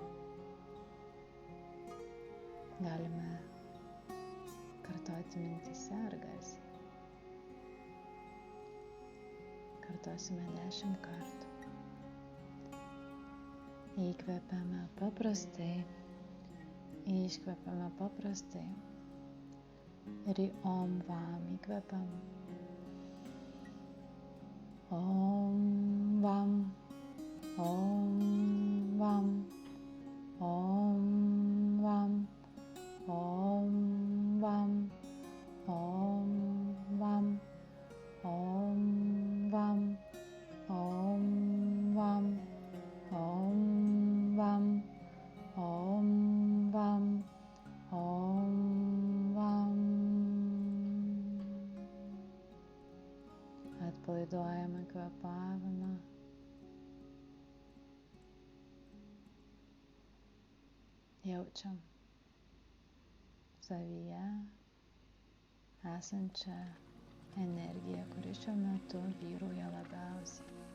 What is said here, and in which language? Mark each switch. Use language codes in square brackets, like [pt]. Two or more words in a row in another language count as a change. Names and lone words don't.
[lt] Galime kartoti mintyse ar garsiai. Kartosime 10 kartų. Įkvepiame paprastai, iškvepiame paprastai ir į [sa] Om Vam [lt] įkvepiam. [sa] Om Vam, Om Vam, Om Vam, Om Vam, Om Vam, Om Vam, Om Vam, Om Vam, Om Vam, Om Vam. [lt] Atpalaiduojame kvėpavimą. Jaučiam savyje esančią energiją, kuri šiuo metu vyrauja labiausiai.